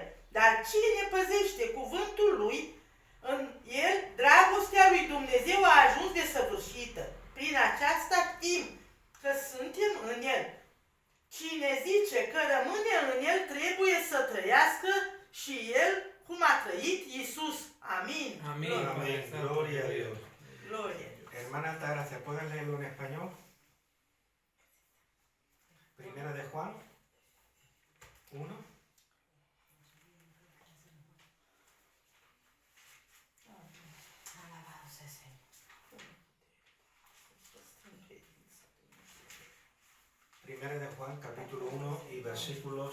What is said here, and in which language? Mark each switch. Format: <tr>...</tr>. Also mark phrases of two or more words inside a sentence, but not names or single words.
<ro>Dar cine păzește cuvântul Lui, în el dragostea lui Dumnezeu a ajuns desăvârșită. Prin aceasta știm că suntem în El. Cine zice că rămâne în El trebuie să trăiască și El cum a trăit Iisus. Amin.</ro> <es>Amén. Amén. Gloria a Dios. Gloria. Hermana Altagracia, ¿puedes leerlo en español? Primera de Juan 1. Primera de Juan, capítulo 1 y versículos</es>